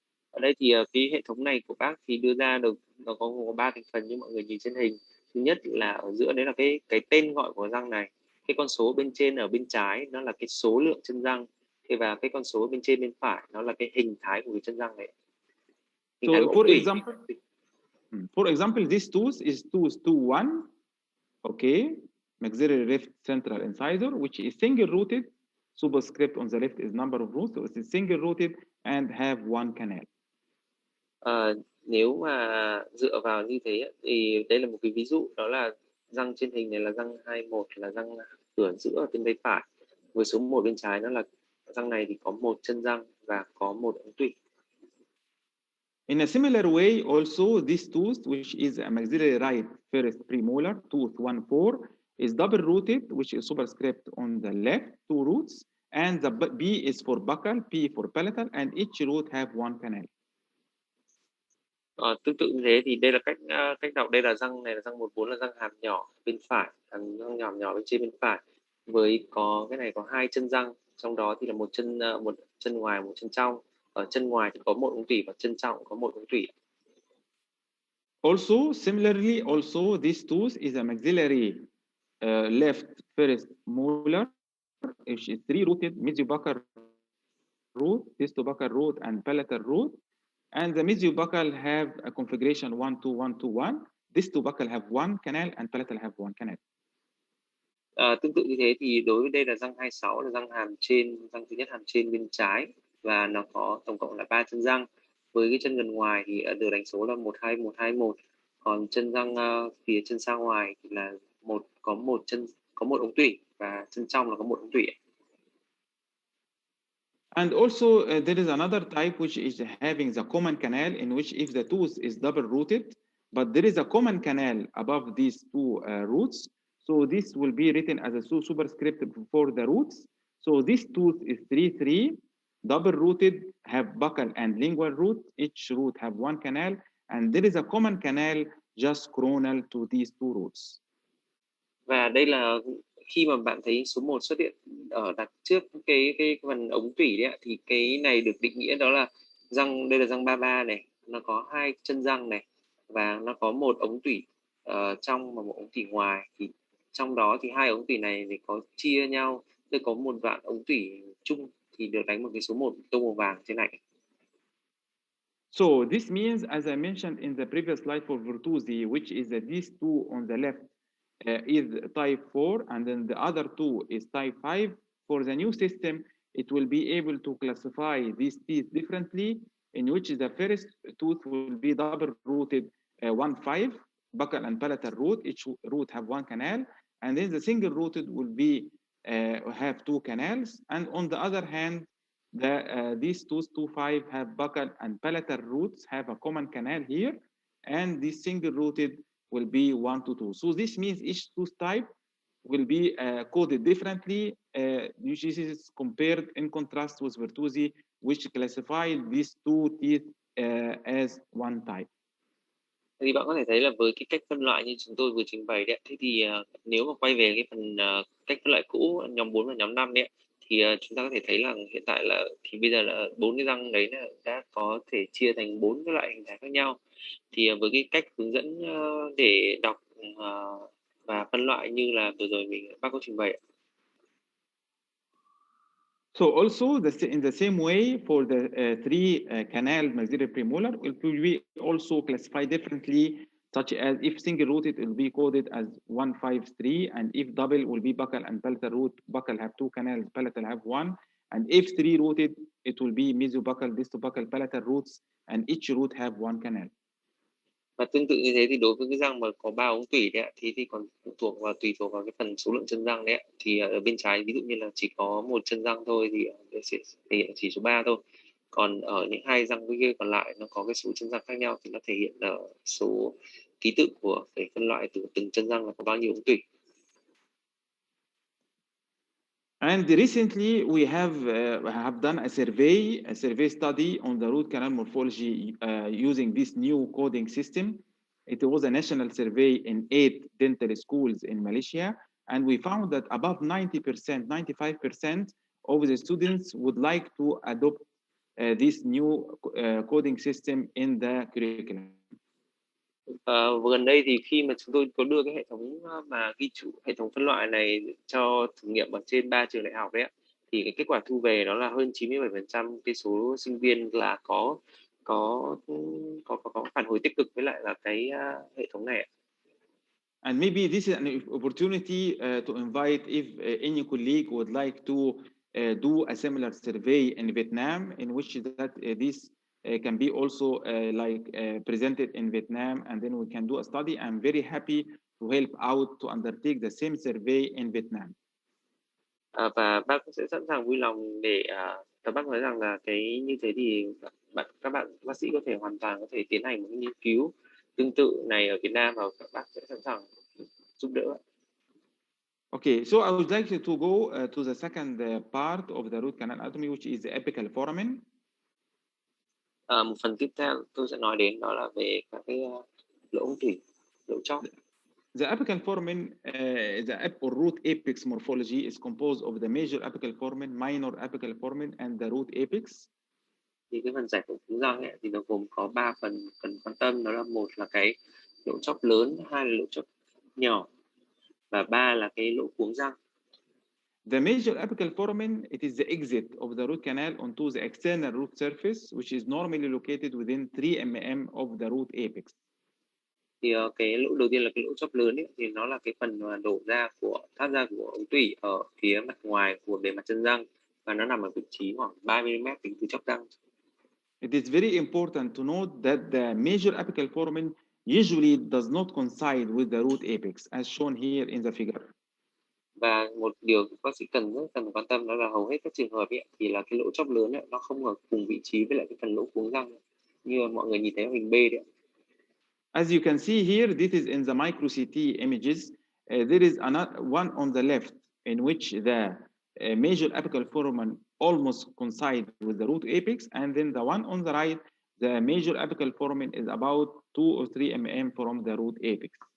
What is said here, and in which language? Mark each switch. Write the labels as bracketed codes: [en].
[vi] Ở đây thì cái hệ thống này của bác thì đưa ra được nó có 3 thành phần như mọi người nhìn trên hình. Thứ nhất là ở giữa đấy là cái tên gọi của răng này. cái con số bên trên ở bên trái nó là cái số lượng chân răng, và cái con số bên trên bên phải nó là cái hình thái của cái chân răng này, hình thái của [en] So [vi] ống tủy. [en] for example, this tooth is tooth 21, okay, maxillary left central incisor, which is single rooted. Superscript on the left is number of roots, so it's single rooted and have one canal. [vi] Nếu mà dựa vào như thế thì đây là một cái ví dụ, đó là răng trên hình này là răng 21, là răng cửa giữa ở bên tay phải, với số 1 bên trái nó là răng này thì có một chân răng và có một ống tủy. [en] In a similar way, also this tooth, which is a maxillary right first premolar, tooth 14, is double rooted, which is superscript on the left, two roots, and the B is for buccal, P for palatal, and each root have one canal. [vi] Tương tự như thế thì đây là cách đọc. Đây là răng này là răng 14, là răng hàm nhỏ bên phải, răng nhỏ bên trên bên phải, với cái này có 2 chân răng, trong đó thì là một chân ngoài, một chân trong. Ở chân ngoài thì có một ống tủy và chân trong có một ống tủy. [en] Also, similarly, also this tooth is a maxillary left first molar, which is 3-rooted mesiobuccal root, distobuccal root, and palatal root. And the mesiobuccal have a configuration 1-2-1-2-1. Distobuccal have one canal and palatal have one canal. [vi] Tương tự như thế thì đối với đây là răng 26, là răng hàm trên, răng thứ nhất hàm trên bên trái, và nó có tổng cộng là 3 chân răng. Với cái chân gần ngoài thì được đánh số là 1-2-1-2-1. Còn chân răng phía chân xa ngoài thì là có một ống tủy, và chân trong là có một ống tủy. [en] And also there is another type which is having the common canal, in which if the tooth is double rooted, but there is a common canal above these two roots, so this will be written as a superscript for the roots. So this tooth is 3-3, double rooted, have buccal and lingual root. Each root have one canal, and there is a common canal just coronal to these two roots. [vi] Và đây là khi mà bạn thấy số 1 xuất hiện ở đặt trước cái phần ống tủy đấy, thì cái này được định nghĩa đó là đây là răng 33 này, nó có 2 chân răng này, và nó có một ống tủy trong và một ống tủy ngoài. Thì trong đó thì 2 ống tủy này thì có chia nhau, tức có một đoạn ống tủy chung thì được đánh một cái số 1 tô màu vàng trên này. [en] So this means, as I mentioned in the previous slide for Virtuosi, which is these two on the left is type 4, and then the other two is type 5. For the new system, it will be able to classify these teeth differently, in which the first tooth will be double rooted 1-5, buccal and palatal root. Each root have one canal, and then the single rooted will be have 2 canals. And on the other hand, these tooth 2-5 have buccal and palatal roots have a common canal here, and this single rooted will be 1-2. So this means each tooth type will be coded differently, which is compared in contrast with Virtuosi, which classified these two teeth as one type. [vi] Thì bạn có thể thấy là với cái cách phân loại như chúng tôi vừa trình bày đấy, thế thì nếu mà quay về cái phần cách phân loại cũ nhóm 4 và nhóm 5 đấy, thì chúng ta có thể thấy là hiện tại là thì bây giờ là 4 cái răng đấy là đã có thể chia thành 4 cái loại hình thái khác nhau. Thì với cái cách hướng dẫn để đọc và phân loại như là vừa rồi bác có trình bày. [en] So also in the same way for the 3 canal maxillary premolar, it will be also classified differently, such as if single rooted, it will be coded as 1-5-3, and if double will be buccal and palatal root. Buccal have 2 canals, palatal have 1, and if 3 rooted, it will be mesiobuccal, distobuccal, palatal roots, and each root have 1 canal. [vi] Và tương tự như thế thì đối với cái răng mà có 3 ống tủy đấy, thì còn tùy thuộc vào cái phần số lượng chân răng đấy, thì ở bên trái ví dụ như là chỉ có một chân răng thôi thì sẽ thể hiện chỉ số 3 thôi. Còn ở những 2 răng kia còn lại nó có cái số chân răng khác nhau thì nó thể hiện ở số ký tự của phải phân loại từ từng chân răng là có bao nhiêu ống tủy. [en] And recently, we have done a survey study on the root canal morphology using this new coding system. It was a national survey in 8 dental schools in Malaysia, and we found that above 90%, 95% of the students would like to adopt this new coding system in the curriculum. [vi] Gần đây thì khi mà chúng tôi có đưa cái hệ thống mà ghi chú hệ thống phân loại này cho thử nghiệm ở trên 3 trường đại học đấy ạ, thì cái kết quả thu về đó là hơn 97% cái số sinh viên là có có phản hồi tích cực với lại là cái hệ thống này ạ. [en] And maybe this is an opportunity to invite if any colleague would like to do a similar survey in Vietnam, in which that this can be also presented in Vietnam, and then we can do a study. I'm very happy to help out to undertake the same survey in Vietnam. [vi] Và bác sẽ sẵn sàng vui lòng để và bác nói rằng là cái như thế thì các bạn bác sĩ có thể hoàn toàn có thể tiến hành một nghiên cứu tương tự này ở Việt Nam và các bác sẽ sẵn sàng giúp đỡ. [en] Okay, so I would like to go to the second part of the root canal anatomy, which is the apical foramen. [vi] Một phần tiếp theo tôi sẽ nói đến đó là về các cái lỗ ống tủy, lỗ chóp. [en] The apical foramen, or root apex morphology is composed of the major apical foramen, minor apical foramen, and the root apex. [vi] Thì cái phần giải phẫu cuống răng ấy, thì nó gồm có 3 phần cần quan tâm, đó là một là cái lỗ chóp lớn, hai là lỗ chóp nhỏ và ba là cái lỗ cuống răng. [en] The major apical foramen, it is the exit of the root canal onto the external root surface, which is normally located within 3 mm of the root apex. [vi] Thì cái lỗ đầu tiên là cái lỗ chóp lớn ấy, thì nó là cái phần mà đổ ra thoát ra của ống tủy ở phía mặt ngoài của bề mặt chân răng và nó nằm ở vị trí khoảng 3 mm tính từ chóp răng. [en] It is very important to note that the major apical foramen usually does not coincide with the root apex, as shown here in the figure. [vi] Và một điều bác sĩ rất cần quan tâm đó là hầu hết các trường hợp ấy, thì là cái lỗ chóp lớn ấy, nó không ở cùng vị trí với lại cái phần lỗ cuống răng như mọi người nhìn thấy ở hình B đấy. [en] As you can see here, this is in the micro CT images. There is one on the left in which the major apical foramen almost coincide with the root apex, and then the one on the right, the major apical foramen is about 2 or 3 mm from the root apex.